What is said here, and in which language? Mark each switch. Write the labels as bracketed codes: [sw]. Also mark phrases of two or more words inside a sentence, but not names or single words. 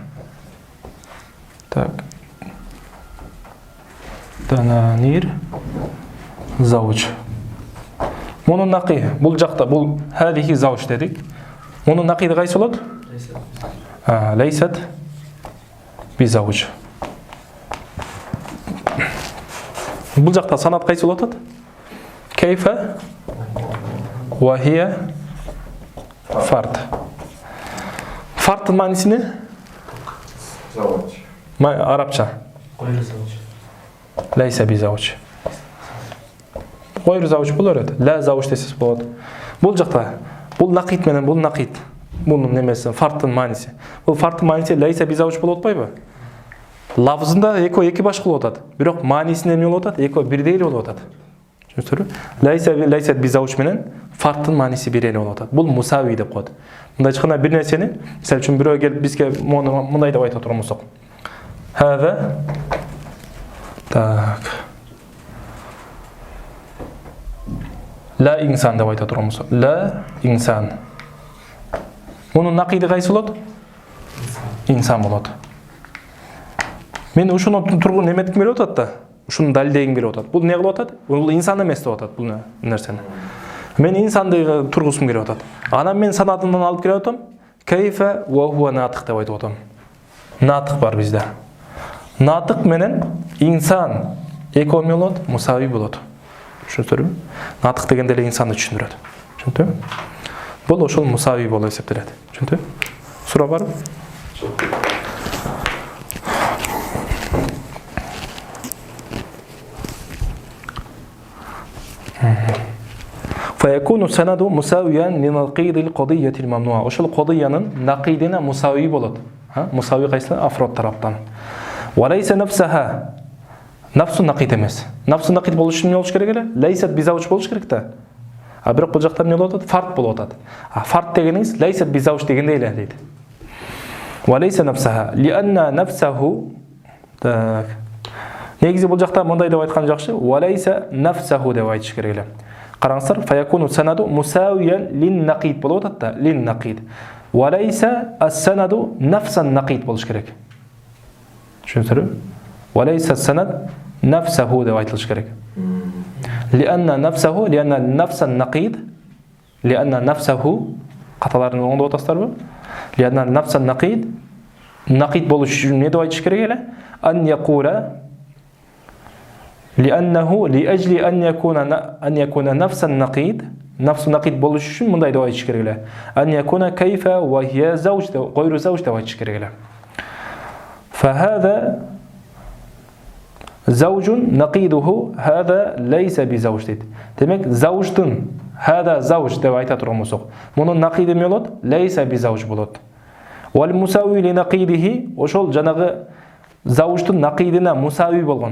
[ky] Так. Дананир зауж. Мунун нақи, бул жакта бул [ar] هذه زوج [ky] дедик. Мунун нақиди кайсы болот? [ar] ليست بزوج. [ky] Бул жакта санат кайсы болуп атат? [ar] كيف وهي فرد. [ky] Фарттын мааниси эмне? Зауж. Арабча. [ar] غير زوج. ليس بزوج غير زوج [ky] болор эт. [ar] لا زوج [ky] десес болот. Бул жакта бул нақид менен бул нақид. Бунун немеси фарттын мааниси. Бул фарттын мааниси [ar] ليس بزوج [ky] болуп атпайбы? Лафзында эки башка болуп атат. Бирок маанисинде эмне болуп атат? Эки бирдей эле болуп атат. Түшүнүңүзбү? [ar] ليس بزوج [ky] менен фарттын мааниси бир эле болуп атат. Бул мусави деп коет. Мындай чыкканда бир нерсени, мисалы үчүн бирөө келип бизге мындай деп айтып турмусак. Хаза так. [ar] لا إنسان [ky] деп айтып турмусак. [ar] لا إنسان. [ky] Мунун нақиди кайсы болот? Инсан болот. Мен ушуну тургун неметким келип атат да. Ушуну далилдегим келип атат. Бул эмне кылып атат? Бул инсан эмес деп атат бул нерсени. Мен инсанды тургусум келип атат. Анан мен санатынан алып келип атам. [ar] كيف وهو ناطق [ky] деп айтып атам. Натык бар бизде. Натык менен инсан эки эмне болот? Мусави болот. Түшүнүңүзбү? Натык дегенде эле инсанды түшүндүрөт. Түшүндүңүзбү? Бул ошол мусави болуп эсептелет. Түшүндүңүзбү? Суроо барбы? [ar] فيكون السند مساويا لنقيض القضية الممنوعة. [ky] Ошол қадиянын нақидине мусави болот. Мусави кайсы? Афрод тараптан. [ar] وليس نفسها. نفس النقيض [ky] эмес. [ar] نفس النقيض [ky] болуш үчүн эмне болуш керек эле? [ar] ليست بزوج [ky] болуш керек да. А бирок бул жакта эмне болуп атат? Фарт болуп атат. Фарт дегениңиз [ar] ليست بزوج [ky] дегендей эле дейт. [ar] وليس نفسها لأن نفسه. [ky] Так. Негизи бул жакта мындай деп айткан жакшы. [ar] وليس نفسه [ky] деп айтыш керек эле. Караңыздар, [ar] فيكون السند مساويا للنقيض [ky] болуп атат да, [ar] للنقيض. وليس السند نفس النقيض [ky] болуш керек. Түшүнүңүзбү? [ar] وليس السند نفسه [ky] деп айтылыш керек. [ar] لأن نفسه، لأن نفس النقيض، لأن نفسه [ky] каталарын оңдоп атасыздарбы? [ar] لأن نفس النقيض, [ky] нақид болуш үчүн эмне деп айтыш керек эле? [ar] أن يقول لأنه لأجل أن يكون نفس النقيض نفس النقيض [ky] болуш үчүн мындай деп айтыш керек эле. [ar] أن يكون كيف وهي زوج غير زوج [ky] деп айтыш керек эле. [ar] فهذا زوج نقيضه هذا ليس بزوج дейт. [ky] Демек зауждын [ar] هذا زوج [ky] деп айта турмусак, мунун нақиди эмне болот? [ar] ليس بزوج [ky] болот. [ar] والمساوي لنقيضه [ky] ошол жанагы зауждын нақидине мусави болгон.